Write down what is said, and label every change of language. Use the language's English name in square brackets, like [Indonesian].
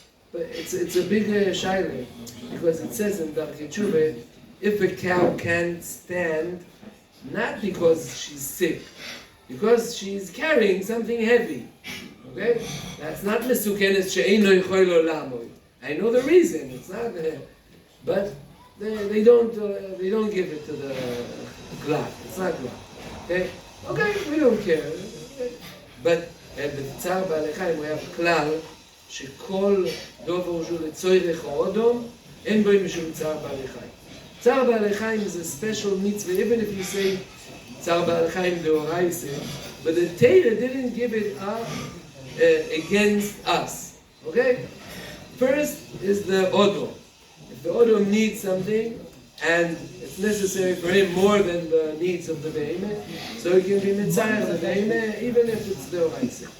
[English] But it's a big shaila, because it says in Darkei Tshuva, if a cow can't stand, not because she's sick, because she's carrying something heavy. Okay? That's not mesukenes she'eino yichol olamoy. I know the reason. It's not, but they don't give it to the glad. It's not glad. Okay? Okay, we don't care. [Hebrew] But בצער בעלי חיים we have כלל שכל דובר שהוא לצורך האודום אין בו משום צער בעלי חיים. [English] צער בעלי חיים is a special mitzvah, even if you say [Hebrew] צער בעלי חיים דאורייסה, [English] but the Torah didn't give it up against us. Okay? First is the Odom. If the Odom needs something, and it's necessary for him more than the needs of the Behemoth, so he can be Mitzayach the Behemoth, even if it's the Oraisa.